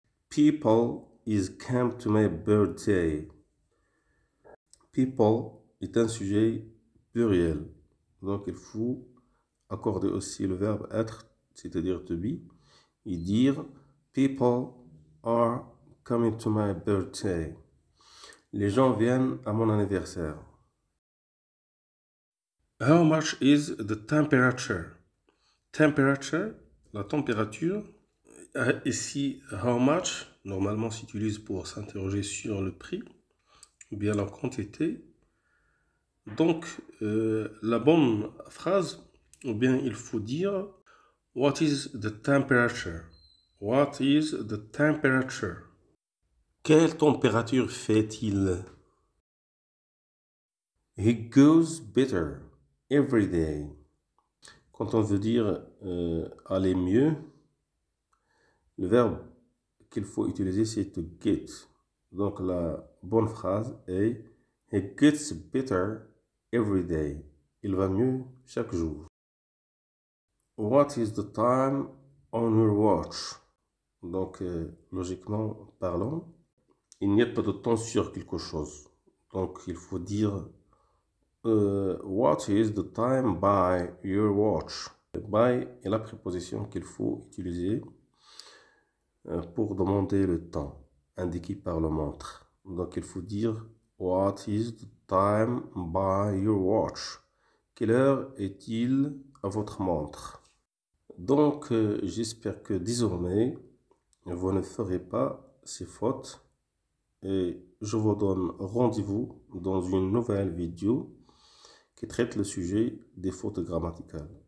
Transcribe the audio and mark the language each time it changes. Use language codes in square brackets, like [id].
[en] People is come to my birthday. [fr] People est un sujet pluriel. Donc, il faut accorder aussi le verbe être, c'est-à-dire to be, et dire [en] People are coming to my birthday. [fr] Les gens viennent à mon anniversaire. [en] How much is the temperature? [fr] Temperature, la température. Ici, how much, normalement s'utilise pour s'interroger sur le prix, ou bien la quantité. Donc, la bonne phrase, ou bien il faut dire [en] What is the temperature? What is the temperature? [fr] Quelle température fait-il? [en] He goes better every day. [fr] Quand on veut dire aller mieux, le verbe qu'il faut utiliser, c'est to get. Donc, la bonne phrase est [en] He gets better every day. [fr] Il va mieux chaque jour. [en] What is the time on your watch? [fr] Donc, logiquement parlant, il n'y a pas de temps sur quelque chose. Donc, il faut dire [en] What is the time by your watch? [fr] By est la préposition qu'il faut utiliser pour demander le temps indiqué par le montre. Donc, il faut dire [en] What is the time by your watch? [fr] Quelle heure est-il à votre montre? Donc, j'espère que désormais, vous ne ferez pas ces fautes et je vous donne rendez-vous dans une nouvelle vidéo qui traite le sujet des fautes grammaticales.